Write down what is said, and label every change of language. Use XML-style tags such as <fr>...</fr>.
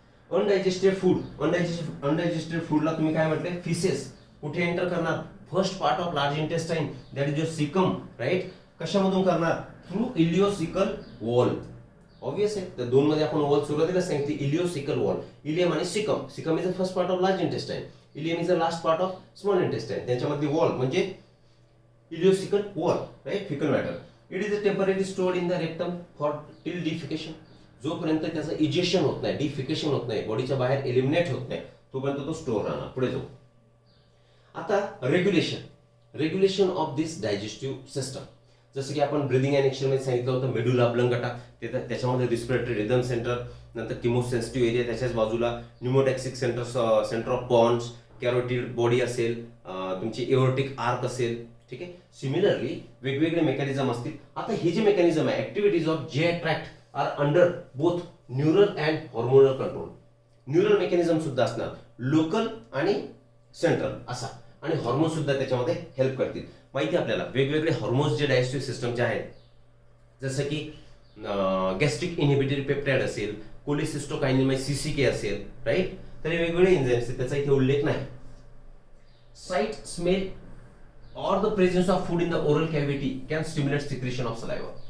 <mr>Undigested फूडला तुम्ही काय म्हटले, फिसेस कुठे एंटर करणार, first part of large intestine,</mr> <en>that is your caecum,</en> <mr>right. कशामधून करणार, थ्रू इलिओसिकल वॉल. ऑब्वियस आहे, तर दोन मध्ये आपण वॉल सुरुवातीला सांगितली, इलिओसिकल वॉल, इलियम आणि Sikkim.</mr> <en>Caecum is the first part of large intestine, ileum is the last part of small intestine.</en> <mr>त्यांच्यामध्ये वॉल म्हणजे इलिओसिकल wall, right, fickle matter.</mr> <en>It is temporary stored in the rectum for till defecation.</en> <mr>जोपर्यंत त्याचं ejection होत नाही, defecation होत नाही, बॉडीच्या बाहेर एलिमिनेट होत नाही, तोपर्यंत तो स्टोर राहणार. पुढे जाऊ.</mr> <en>आता regulation of this digestive system.</en> <mr>जसं की आपण ब्रिदिंग अँड एक्शन मध्ये सांगितलं होतं, मेडुला ऑब्लंगटा, त्याच्यामध्ये रिस्पिरेटरी रिदम सेंटर, नंतर किमोसेन्सिटिव्ह एरिया त्याच्याच बाजूला, न्यूमोटॅक्सिक centre of ponds, carotid body असेल, तुमची एओर्टिक आर्क असेल. ठीक आहे. सिमिलरली वेगवेगळे मेकॅनिझम असतील. आता हे जे मेकॅनिझम आहे,</mr> <en>Activities of जे tract are under both neural and hormonal control.</en> <mr>Neural mechanism सुद्धा असणार, लोकल आणि सेंट्रल असा, आणि हॉर्मोन सुद्धा त्याच्यामध्ये हेल्प करतील. माहिती आपल्याला वेगवेगळे हॉर्मोन्स जे डायजेस्टिव्ह सिस्टमचे आहेत, जसं की गॅस्ट्रिक इनहिबिटरी पेप्टाइड असेल, कोलिसिस्टोकायनिन म्हणजे सीसीके असेल, राईट. तर हे वेगवेगळे एन्झाइम्स आहेत, त्याचा इथे उल्लेख नाही.</mr> <en>Sight, smell or the presence of food in the oral cavity can stimulate secretion of saliva.</en>